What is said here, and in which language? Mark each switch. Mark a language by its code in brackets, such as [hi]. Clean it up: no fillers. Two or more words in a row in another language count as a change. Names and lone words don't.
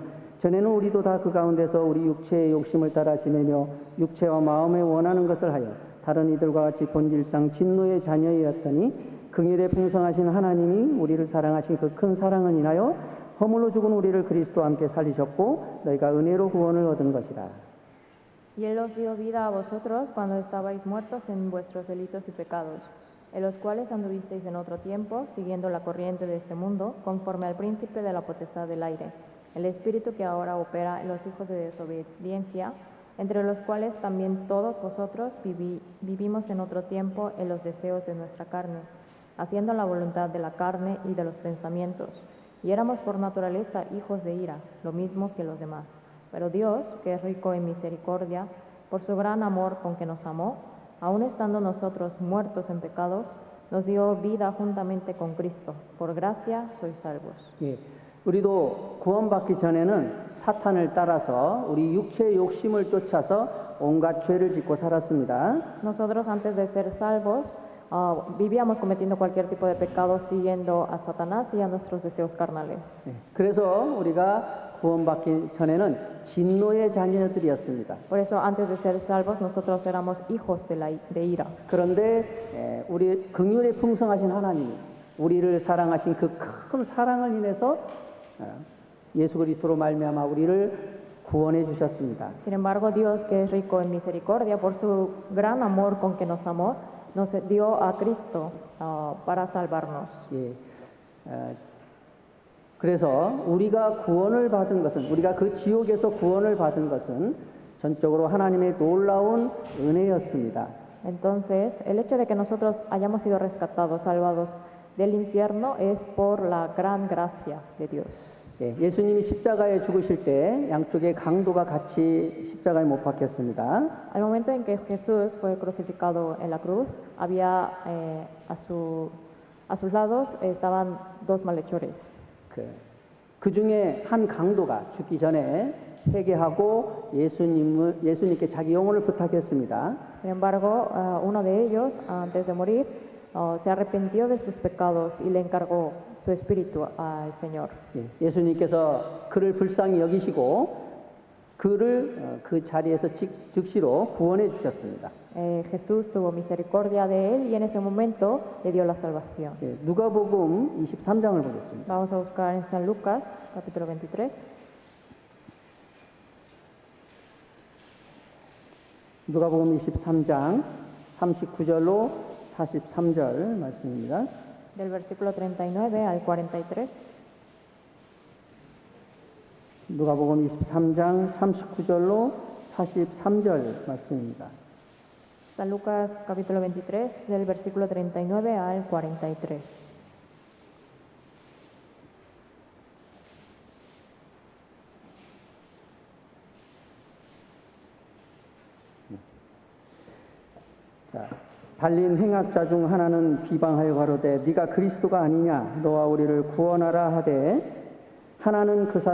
[ko] 전에는 우리도 다 그 가운데서 우리 육체의 욕심을 따라 지내며 육체와 마음에 원하는 것을 하여 다른 이들과 같이 본질상 진노의 자녀이었더니 긍휼에 풍성하신 하나님이 우리를 사랑하신 그 큰 사랑을 인하여 허물로 죽은 우리를 그리스도와 함께 살리셨고 너희가 은혜로 구원을 얻은 것이라. [es] Y Él os dio vida a vosotros cuando estabais muertos en vuestros delitos y pecados, en los cuales anduvisteis en otro tiempo, siguiendo la corriente de este mundo, conforme al príncipe de la potestad del aire, el espíritu que ahora opera en los hijos de desobediencia, entre los cuales también todos vosotros vivimos en otro tiempo en los deseos de nuestra carne, haciendo la voluntad de la carne y de los pensamientos. Y éramos por naturaleza hijos de ira, lo mismo que los demás. Pero Dios, que es rico en misericordia, por su gran amor con que nos amó, aun estando nosotros muertos en pecados, nos dio vida juntamente con Cristo. Por gracia sois salvos. [ko] 예, 우리도 구원받기 전에는 사탄을 따라서 우리 육체의 욕심을 쫓아서 온갖 죄를 짓고 살았습니다. [es] Nosotros antes de ser salvos vivíamos cometiendo cualquier tipo de pecado siguiendo a Satanás y a nuestros deseos carnales. [ko] 예, 그래서 우리가 구원받기 전에는 진노의 자녀들이었습니다. [es] Por eso antes de ser salvos nosotros éramos hijos de ira. [ko] 그런데 우리 긍휼에 풍성하신 하나님이 우리를 사랑하신 그 큰 사랑을 인해서 예수 그리스도로 말미암아 우리를 구원해 주셨습니다. [es] Sin embargo, Dios, que es rico en misericordia, por su gran amor con que nos amó, nos dio a Cristo para salvarnos. [ko] 예, 그래서 우리가 구원을 받은 것은 우리가 그 지옥에서 구원을 받은 것은 전적으로 하나님의 놀라운 은혜였습니다. [es] Entonces, el hecho de que nosotros hayamos sido rescatados, salvados del infierno, es por la gran gracia de Dios. [ko] 예, 예수님이 십자가에 죽으실 때 양쪽에 강도가 같이 십자가에 못 박혔습니다. [es] Al momento en que Jesús fue crucificado en la cruz, había a sus lados estaban dos malhechores. [ko] 그 중에 한 강도가 죽기 전에 회개하고 예수님께 자기 영혼을 부탁했습니다. [es] Sin embargo, uno de ellos, antes de morir, se arrepintió de sus pecados y le encargó su espíritu al Señor. [ko] 예, 예수님께서 그를 불쌍히 여기시고 그를 그 자리에서 즉시로 구원해 주셨습니다. [es] Jesús tuvo misericordia de él y en ese momento le dio la salvación. [ko] 예, 누가복음 23장을 보겠습니다. [es] Vamos a buscar en San Lucas, capítulo 23. [ko] 누가복음 23장 39절로 43절 말씀입니다. [es] Del versículo 39 al 43. [ko] 누가복음 23장 39절로 43절 말씀입니다. [es] San Lucas, capítulo 23, del versículo 39 al 43. [ko] 자, 달린 행악자 중 하나는 비방하여 가로되 네가 그리스도가 아니냐 너와 우리를 구원하라 하되 하나는 그